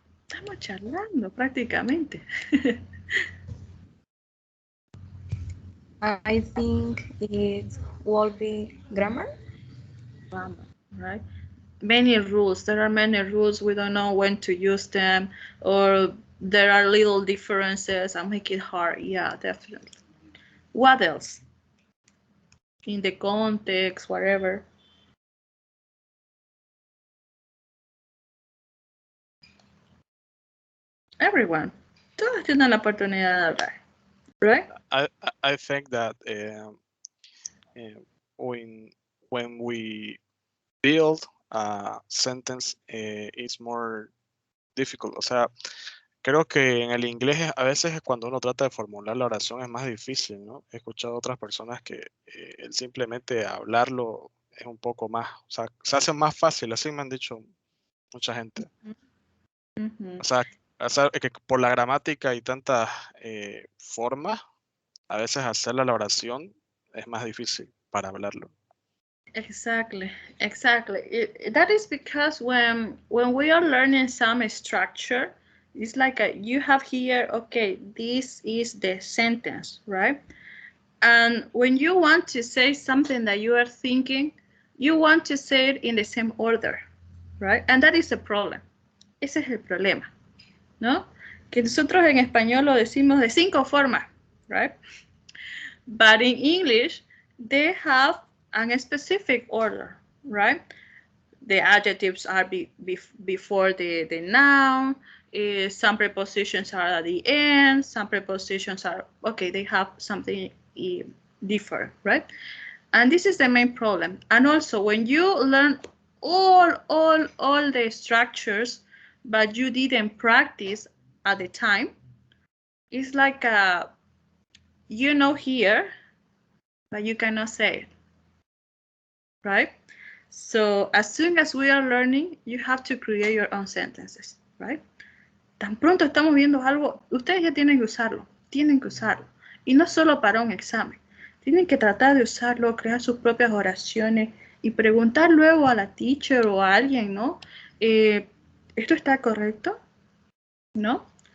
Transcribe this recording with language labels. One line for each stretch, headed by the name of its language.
Spanish: Estamos charlando prácticamente.
English: I think it will be grammar. Grammar, right? Many rules. There are many rules. We don't know when to use them, or there are little differences and make it hard. Yeah, definitely. What else? In the context, whatever. Everyone.
Spanish: Todos tienen la oportunidad de hablar.
English: Right? I think that when we build a sentence, it's more difficult.
Spanish: O sea, creo que en el inglés a veces cuando uno trata de formular la oración es más difícil, ¿no? He escuchado a otras personas que el simplemente hablarlo es un poco más, o sea, se hace más fácil, así me han dicho mucha gente. O sea, que por la gramática y tantas formas, a veces hacerla la oración es más difícil para hablarlo.
English: Exactly. That is because when we are learning some structure, it's like you have here, okay, this is the sentence, right? And when you want to say something that you are thinking, you want to say it in the same order, right? And that is the problem.
Spanish: Ese es el problema, ¿no? Que nosotros en español lo decimos de 5 formas, right?
English: But in English, they have a specific order, right? The adjectives are before the noun. Some prepositions are at the end. Some prepositions are, okay, they have something different, right? And this is the main problem. And also, when you learn all the structures, but you didn't practice at the time, it's like you know here, but you cannot say it, right? So as soon as we are learning, you have to create your own sentences, right?
Spanish: Tan pronto estamos viendo algo, ustedes ya tienen que usarlo. Y no solo para un examen. Tienen que tratar de usarlo, crear sus propias oraciones y preguntar luego a la teacher o a alguien, ¿no? ¿Esto está correcto? ¿No?